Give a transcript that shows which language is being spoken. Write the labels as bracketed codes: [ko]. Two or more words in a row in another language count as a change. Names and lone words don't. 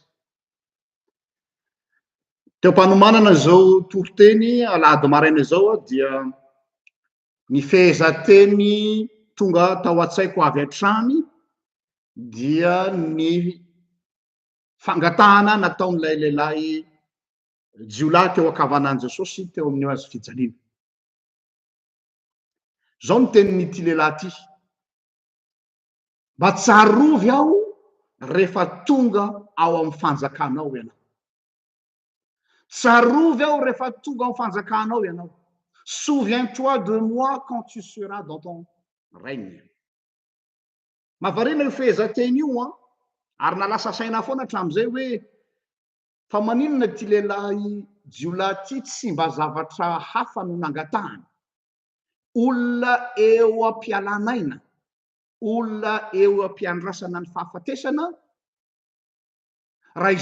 [mg] Teo mpanomanana izao toroteny alahady maraina izao dia ny fehezanteny tonga tao an-tsaiko avy hatrany dia ny fangatahana nataon'ilay lehilahy jiolahy teo ankavanan'i Jesosy teo amin'ny azy fijaliana. Zao ny tenin'ity lehilahy ity: mba tsarovy aho rehefa tonga ao amin'ny fanjakanao ianao. Tsarovy aho rehefa tonga ao amin'ny fanjakanao ianao. [fr] Souviens-toi de moi quand tu seras dans ton règne. [mg] mahavariana io fehezanteny io a ary nalasa saina foana hatramin'izay hoe fa maninona ty lehilahy jiolahy ty tsy mba zavatra hafa no nangatahany olona eo am-pialanaina olona eo am-piandrasana ny fahafatesana raha